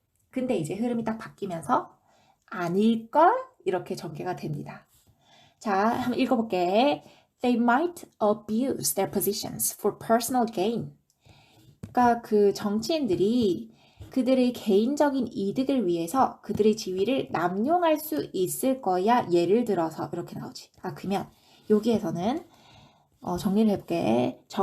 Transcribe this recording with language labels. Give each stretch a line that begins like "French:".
Korean: 근데 이제 흐름이 딱 바뀌면서 아닐걸? 이렇게 전개가 됩니다. 자, 한번 읽어볼게.
English: They might abuse their positions for personal gain.
Korean: 그러니까 그 정치인들이 그들의 개인적인 이득을 위해서 그들의 지위를 남용할 수 있을 거야. 예를 들어서 이렇게 나오지. 그러면 여기에서는 정리를 해볼게.